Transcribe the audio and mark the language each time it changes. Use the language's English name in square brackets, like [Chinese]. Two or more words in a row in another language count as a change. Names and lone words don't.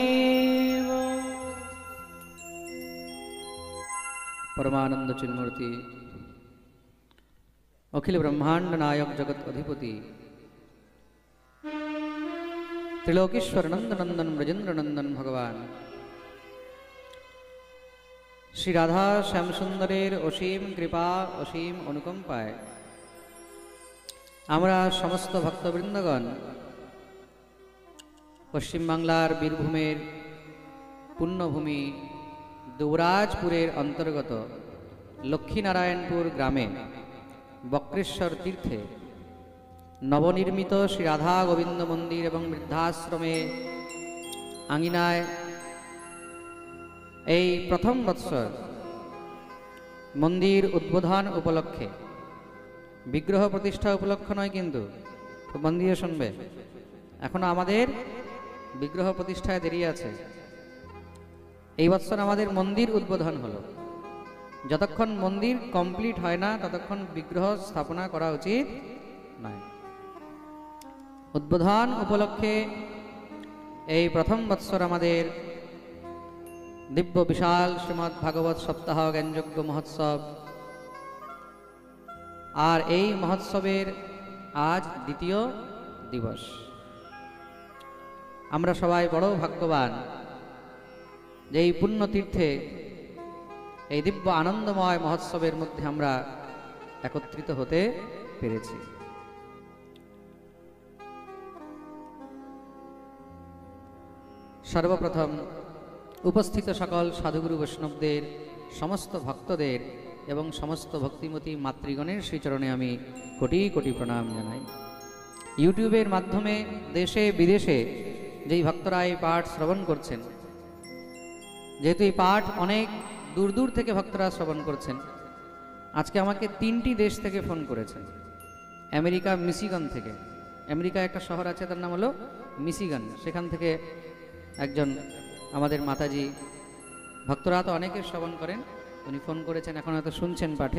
[Bangla] পরমানন্দ চিন্মূর্তি অখিল ব্রহ্মাণ্ড নায়ক জগৎ অধিপতি ত্রিলোকেশ্বর নন্দ নন্দন ব্রজেন্দ্র নন্দন ভগবান শ্রী রাধা শ্যাম সুন্দরের অসীম কৃপা অসীম অনুকম্পায় আমরা সমস্ত ভক্তবৃন্দগণ পশ্চিম বাংলার বীরভূমের পুণ্যভূমি দুবরাজপুরের অন্তর্গত লক্ষ্মীনারায়ণপুর গ্রামে বক্রেশ্বর তীর্থে নবনির্মিত শ্রী রাধা গোবিন্দ মন্দির এবং বৃদ্ধাশ্রমে আঙিনায় এই প্রথম বৎসর মন্দির উদ্বোধন উপলক্ষে, বিগ্রহ প্রতিষ্ঠা উপলক্ষ নয় কিন্তু, খুব মন দিয়ে শুনবে, এখনো আমাদের বিগ্রহ প্রতিষ্ঠায় দেরি আছে। এই বৎসর আমাদের মন্দির উদ্বোধন হলো। যতক্ষণ মন্দির কমপ্লিট হয় না ততক্ষণ বিগ্রহ স্থাপনা করা উচিত নয়। উদ্বোধন উপলক্ষে এই প্রথম বৎসর আমাদের দিব্য বিশাল শ্রীমদ্ ভাগবত সপ্তাহ জ্ঞানযজ্ঞ মহোৎসব আর এই মহোৎসবের आज দ্বিতীয় দিবস। আমরা সবাই বড় ভাগ্যবান যে এই পুণ্য তীর্থে এই দিব্য আনন্দময় মহোৎসবের মধ্যে আমরা একত্রিত হতে পেরেছি। সর্বপ্রথম উপস্থিত সকল সাধুগুরু বৈষ্ণবদের সমস্ত ভক্তদের এবং সমস্ত ভক্তিমতী মাতৃগণের শ্রীচরণে আমি কোটি কোটি প্রণাম জানাই। ইউটিউবের মাধ্যমে দেশে বিদেশে যেই ভক্তরা এই পাঠ শ্রবণ करছেন, जेहेतु এই পাঠ অনেক দূর দূর থেকে ভক্তরা শ্রবণ करছেন, আজকে আমাকে 3টি দেশ থেকে ফোন করেছেন। আমেরিকা মিশিগান থেকে, আমেরিকা একটা শহর আছে তার নাম হলো মিশিগান, সেখান থেকে একজন আমাদের মাতাজি, ভক্তরা তো অনেকে শ্রবণ করেন, উনি ফোন করেছেন, এখন হয়তো শুনছেন পাঠে।